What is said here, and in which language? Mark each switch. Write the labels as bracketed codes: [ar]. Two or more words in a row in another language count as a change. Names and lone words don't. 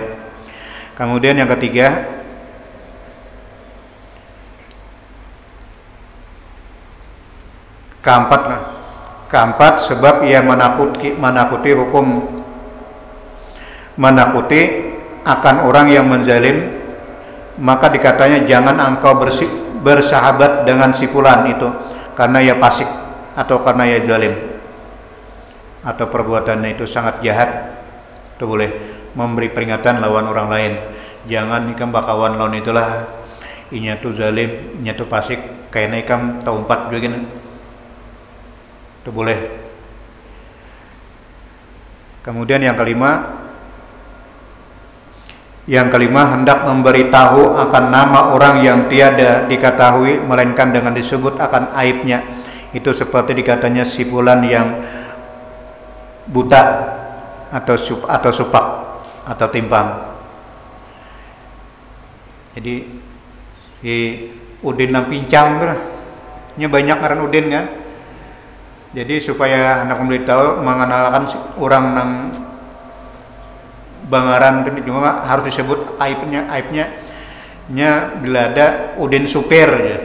[id] Kemudian yang ketiga, keempat sebab ia menakuti hukum, menakuti akan orang yang menzalim, maka dikatanya jangan engkau bersahabat dengan si fulan itu karena ia fasik atau karena ia zalim atau perbuatannya itu sangat jahat. Itu boleh memberi peringatan [bjn] lawan orang lain, jangan ikam bakawan lawan itulah inya tuh zalim, inya tuh fasik, kayaknya ikam tahu 4 juga gini. [id] Itu boleh. Kemudian yang kelima, hendak memberitahu akan nama orang yang tiada diketahui melainkan dengan disebut akan aibnya. Itu seperti dikatanya si fulan yang buta atau supak atau timpang. [bjn] Jadi si Udin nang pincang nya banyak ngaran Udin kan. [id] Jadi supaya anak memberitahu mengenalkan orang nang Bangaran itu juga harus disebut aibnya bila ada Udin supir ya.